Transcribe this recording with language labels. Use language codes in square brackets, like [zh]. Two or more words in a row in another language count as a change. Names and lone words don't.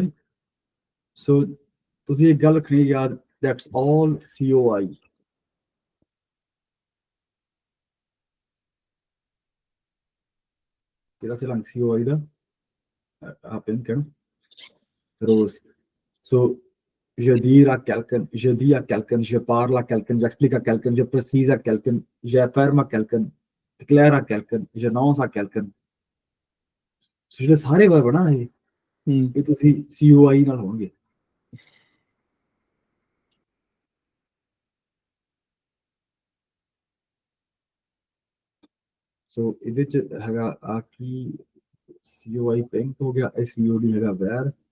[pa] so ਤੁਸੀਂ ਇੱਕ ਗੱਲ ਰੱਖਣੀ ਯਾਦ, [en] that's all COI। [pa] ਕਿਹੜਾ ਸੀ ਰੰਗ COI ਦਾ? ਆ ਪਿੰਕ ਹੈ ਨਾ, [fr] rose। so je dire à quelqu'un, je dis à quelqu'un, je parle à quelqu'un, j'explique à quelqu'un, je précise à quelqu'un, j'affirme à quelqu'un, déclare à quelqu'un, j'annonce à quelqu'un। [pa] so ਜਿਹੜੇ ਸਾਰੇ verb ਨਾ ਇਹ ਤੁਸੀਂ COI ਨਾਲ ਹੋਣਗੇ। ਸੋ ਇਹਦੇ ਚ ਹੈਗਾ ਆ ਕੀ, COI ਪਿੰਕ ਹੋ ਗਿਆ, ਇਹ COD ਹੈਗਾ ਵੈਰ।